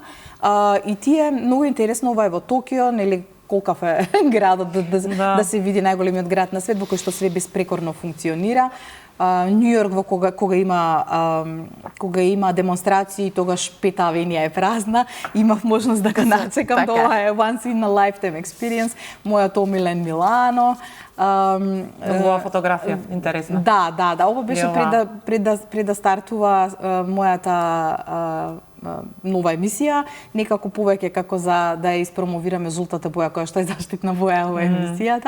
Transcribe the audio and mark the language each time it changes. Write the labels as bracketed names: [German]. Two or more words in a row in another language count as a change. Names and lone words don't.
[Macedonian] И тие многу интересно, ова е во Токио, нели колкав е градот да се види најголемиот град на свет во кој што све безпрекорно функционира. Нью Йорк во кога има демонстрации, тогаш Пета авенија е празна, имав можност да го начекам, тоа е [English] once in a lifetime experience. [Macedonian] Мојот омилен Милано. Многу фотографија, интересна. Да, ова беше пред да стартува мојата нова емисија, некако повеќе како за да ја испромовираме жултата боја која што е заштитна боја во емисијата.